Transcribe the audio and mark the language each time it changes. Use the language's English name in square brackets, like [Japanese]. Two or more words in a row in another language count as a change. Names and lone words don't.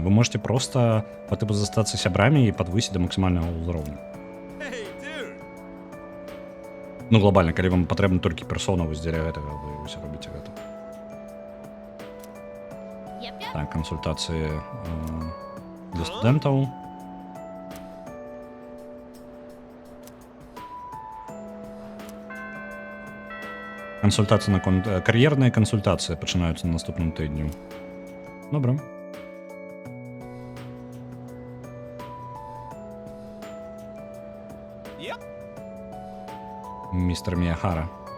[Belarusian] Вы можете просто па тыпу застацца сябрамі і падвысіць да максімальнага ўзроўня. Ну, глобальна, калі вам патрэбна толькі персона вось дзеля гэтага, вы ўсё робіце гэта. Так, кансультацыі для студэнтаў. [Ukrainian] Консультації на кар'єрні консультації починаються на наступному тижні. Добре. Містер Міяхара.